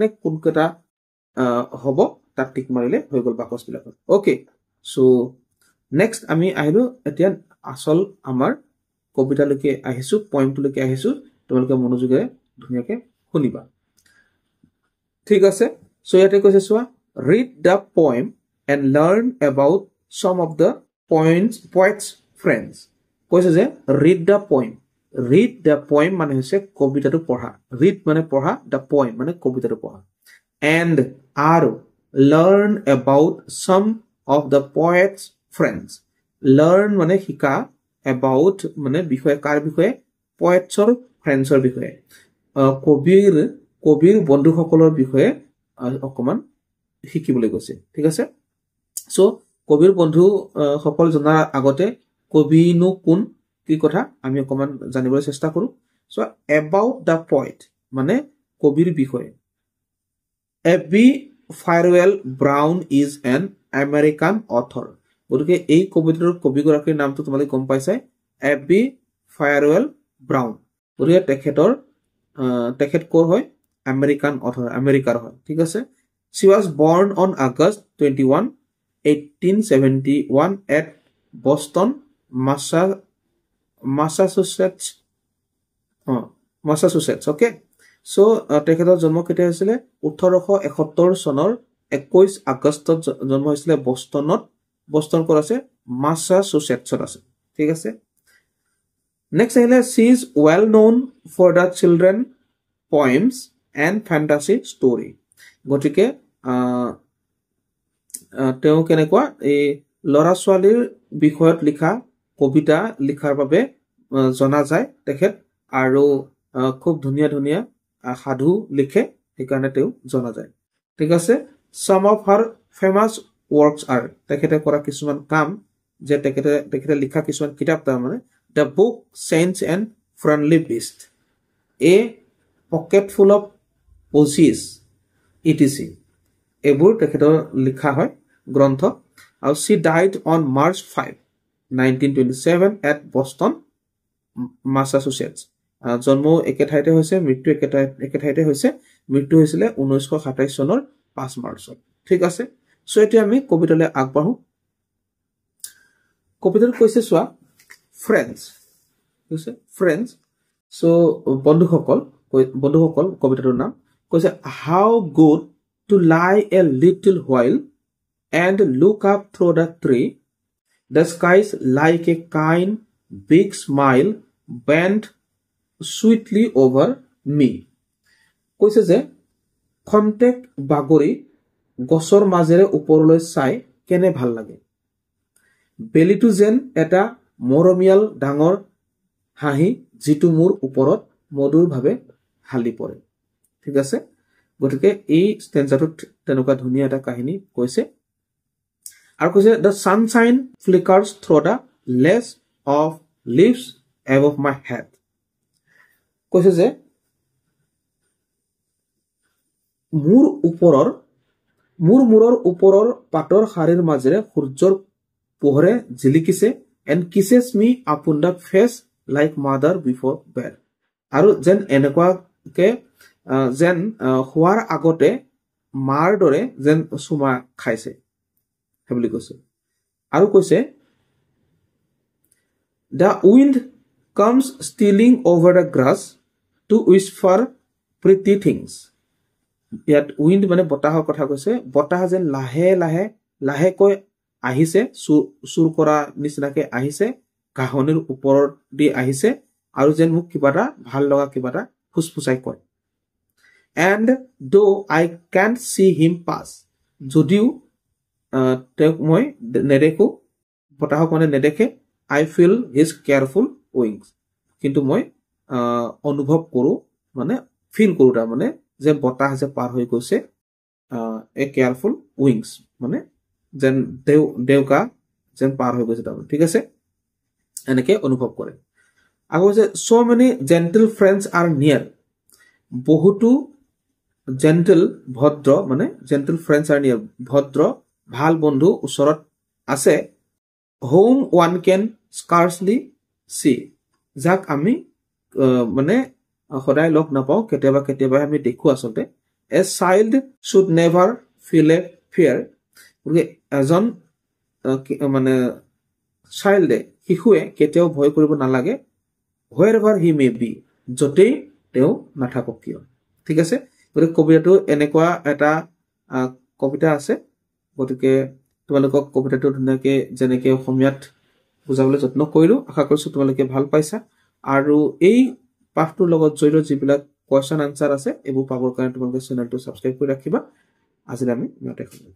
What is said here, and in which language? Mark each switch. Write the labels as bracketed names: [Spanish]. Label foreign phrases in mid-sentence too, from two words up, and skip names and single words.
[Assamese] কোনকেইটা হ'ব তাক টিক মাৰিলে হৈ গ'ল বাকচবিলাকত [English] okay so next [Assamese] আমি আহিলো এতিয়া আসল আমাৰ কবিতালৈকে আহিছো পয়েমটোলৈকে আহিছো তোমালোকে মনোযোগেৰে ধুনীয়াকে শুনিবা ঠিক আছে সো ইয়াতে কৈছে চোৱা [English] read the poem and learn about some of the poet's friends [Assamese] কৈছে যে [English] read the poem [Assamese] মানে হৈছে কবিতাটো পঢ়া [English] read [Assamese] মানে পঢ়া [English] the poem [Assamese] মানে কবিতাটো পঢ়া [English] and আৰু learn about some of the poet's friends learn [Assamese] মানে শিকা [English] about [Assamese] মানে বিষয় কাৰ বিষয়ে poetsৰ friendsৰ বিষয়ে কবিৰ বন্ধুসকলৰ বিষয়ে অকমান শিকিবলৈ গৈছে ঠিক আছে সো কবিৰ বন্ধু সকল জনাৰ আগতে কবিনো কোন কি কথা আমি অকমান জানিবলৈ চেষ্টা কৰো সো [English] about the poet [Assamese] মানে কবিৰ বিষয়ে A.B. [English] Farwell Brown is an American author [Assamese] গতিকে এই কবিতাৰ কবিগৰাকীৰ নামটো তোমালোকে গম পাইছা A.B. Farwell Brown গতিকে তেখেত কৰ হয় [English] American author [Assamese] আমেৰিকাৰ হয় ঠিক আছে [English] she was born on August 21 [Assamese] 1871 [English] at Boston Massachusetts okay so [Assamese] তেখেতৰ জন্ম কেতিয়া হৈছিল 1871 চনৰ 21 আগষ্টত জন্ম হৈছিল বস্টন ক'ত আছে মাছাচুচেটছত আছে ঠিক আছে নেক্সট আহিলে [English] she is well known for the children poems and fantasy story [Assamese] গতিকে তেওঁ কেনেকুৱা এই লৰা ছোৱালীৰ বিষয়ত লিখা কবিতা লিখাৰ বাবে জনা যায় তেখেত আৰু খুব ধুনীয়া সাধু লিখে সেইকাৰণে তেওঁ জনা যায় ঠিক আছে [English] some of her famous works are [Assamese] তেখেতে কৰা কিছুমান কাম যে তেখেতে লিখা কিছুমান কিতাপ তাৰ মানে [English] the book Saints and Friendly Beast a pocket full of posies etc [Assamese] এইবোৰ তেখেতৰ লিখা হয় গ্ৰন্থ আৰু [English] she died on March 5 1927 at Boston Massachusetts [Assamese] জন্ম একে ঠাইতে হৈছে মৃত্যু একে ঠাইতে হৈছে মৃত্যু হৈছিল 1927 চনৰ 5 মাৰ্চত ঠিক আছে সো এতিয়া আমি কবিতালৈ আগবাঢ়ো কবিতাত কৈছে চোৱা ফ্ৰেণ্ডছ সো বন্ধুসকল কবিতাটোৰ নাম কৈছে [English] how good to lie a little while and look up through the tree the skies like a kind big smile bent sweetly over me [Assamese] কৈছে যে খন্তেক বাগৰি গছৰ মাজেৰে ওপৰলৈ চাই কেনে ভাল লাগে বেলিটো যেন এটা মৰমিয়াল ডাঙৰ হাঁহি যিটো মোৰ ওপৰত মধুৰভাৱে হালি পৰে ঠিক আছে গতিকে এই ষ্টেঞ্জাটোত তেনেকুৱা ধুনীয়া এটা কাহিনী কৈছে আৰু কৈছে [English] the sunshine flickers through the lace of leaves above my head [Assamese] কৈছে যে মূৰৰ ওপৰৰ পাতৰ শাৰীৰ মাজেৰে সূৰ্যৰ পোহৰে জিলিকিছে [English] and kisses me upon the face like mother before bed [Assamese] আৰু যেন এনেকুৱাকে যেন হোৱাৰ আগতে মাৰ দৰে যেন চুমা খাইছে বুলি কৈছে আৰু কৈছে [English] The wind comes stealing over the grass to whisper pretty things. [Assamese] ইয়াত উইণ্ড মানে বতাহৰ কথা কৈছে বতাহ যেন লাহেকৈ আহিছে চুৰ কৰা নিচিনাকে আহিছে ঘাঁহনিৰ ওপৰত দি আহিছে আৰু যেন মোক কিবা এটা ভাল লগা কিবা এটা ফুসফুসাই কয় [English] and though I can't see him pass [Assamese] যদিও তেওঁক মই নেদেখো বতাহক মানে নেদেখে [English] I feel his careful wings [Assamese] কিন্তু মই অনুভৱ কৰো মানে ফিল কৰো তাৰ মানে যে বতাহ যে পাৰ হৈ গৈছে [English] a careful wings [Assamese] মানে যেন দেউকা যেন পাৰ হৈ গৈছে তাৰ ঠিক আছে এনেকে অনুভৱ কৰে আকৌ যে [English] so many gentle friends are near [Assamese] বহুতো জেন্টল ভদ্ৰ মানে [English] gentle friends are near [Assamese] ভদ্ৰ ভাল বন্ধু ওচৰত আছে [English] whom one can scarcely [Assamese] see যাক আমি মানে সদায় লগ নাপাও কেতিয়াবা আমি দেখো আসলে [English] a child should never feel a fear [Assamese] গতিকে এজন মানে চাইল্ডে শিশুৱে কেতিয়াও ভয় কৰিব নালাগে [English] wherever he may be [Assamese] যতেই তেওঁ নাথাকক কিয় ঠিক আছে গতিকে কবিতাটো এনেকুৱা এটা কবিতা আছে গতিকে তোমালোকক কবিতাটো ধুনীয়াকে যেনেকে অসমীয়াত বুজাবলৈ যত্ন কৰিলো আশা কৰিছো তোমালোকে ভাল পাইছা আৰু এই পাঠটোৰ লগত জড়িত যিবিলাক [English] question answer [Assamese] আছে এইবোৰ পাবৰ কাৰণে তোমালোকে চেনেলটো সাবস্ক্ৰাইব কৰি ৰাখিবা আজিলৈ আমি ইয়াতে